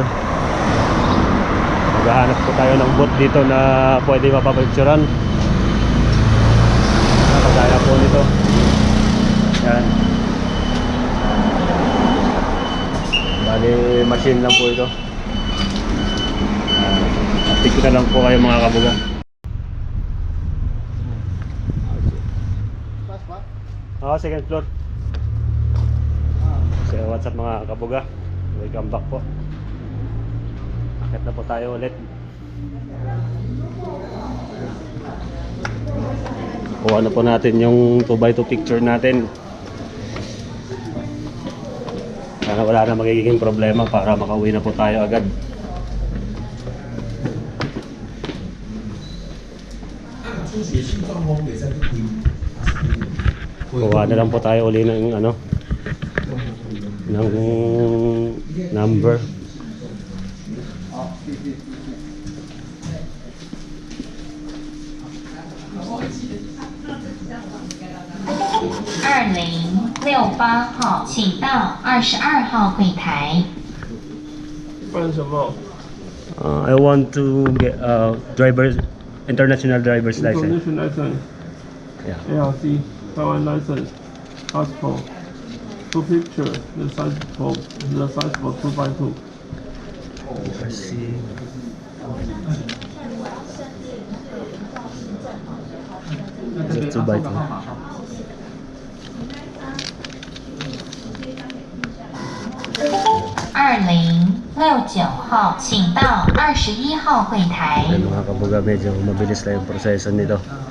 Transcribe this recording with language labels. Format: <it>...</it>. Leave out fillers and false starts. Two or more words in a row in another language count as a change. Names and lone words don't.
<tl>Maghahanap po tayo ng booth dito na pwede mapapicturean. Kagaya po nito. Yan. Bali machine lang po ito. Update ko na lang po kayo mga kabuga.</tl> <en>Second floor. So what's up</en> <tl>mga kabuga?</tl> <en>Welcome back po.</en> <tl>Akit na po tayo ulit. Kuha na po natin yung 2x2 picture natin. Sana wala na magiging problema para makauwi na po tayo agad. Kuha na lang po tayo uli ng ano, ng number.</tl> <zh>2068号，请到22号柜台。</zh> <en>I want to get international driver's license. International license. Yeah. ALC, Taiwan license, passport, 2 picture, the size for 2x2. Let's see. It's 2x2.</en> <zh>2069号，请到21号柜台。</zh> <tl>Ayan mga kabuga, medyo mabilis lang yung proseso nito.</tl>